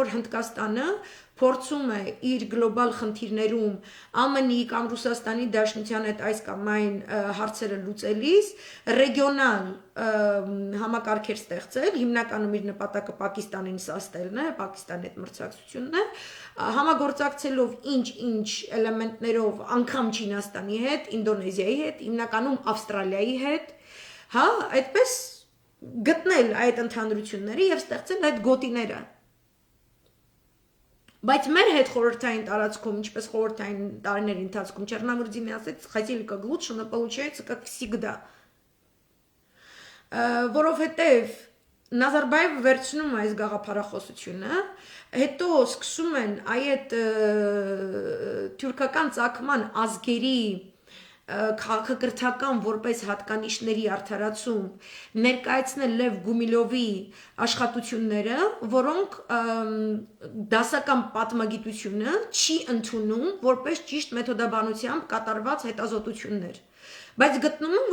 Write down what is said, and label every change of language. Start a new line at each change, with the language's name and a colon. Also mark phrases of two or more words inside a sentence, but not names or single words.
Armenian: որ Հնդկաստանը փորձում է իր գլոբալ խնդիրներում ԱՄՆ-ի կամ Ռուսաստանի Դաշնության հետ այս կամ այն հարցերը լուծելիս ռեգիոնալ համակարգեր ստեղծել, հիմնականում իր նպատակը Պակիստանին սաստելն է, Պակիստանի հետ մրցակցությունն է, համագործակցելով ինչ-ինչ էլեմենտներով, անգամ Չինաստանի հետ, Ինդոնեզիայի հետ, հիմնականում Ավստրալիայի հետ, հա, այդպես գտնել այդ ընդհանրությունները եւ ստեղծել այդ գոտիները։ Բայց մեր հետ խորհրդային տարածքում, ինչպես խորհրդային տարիների ընթացքում Черномырдի ասեց,
Russian: хотели как лучше, но получается как всегда։
Armenian: Որովհետև Նազարբաևը վերցնում է այս գաղափարախոսությունը, հետո սկսում են այդ թուրքական ցակման ազգերի քաղաքակրթական որպես հատկանիշների արդարացում ներկայացնել Լև Գումիլովի աշխատությունները, որոնք դասական պատմագիտությունը չի ընդունում որպես ճիշտ մեթոդաբանությամբ կատարված հետազոտություններ։ Բայց գտնում եմ,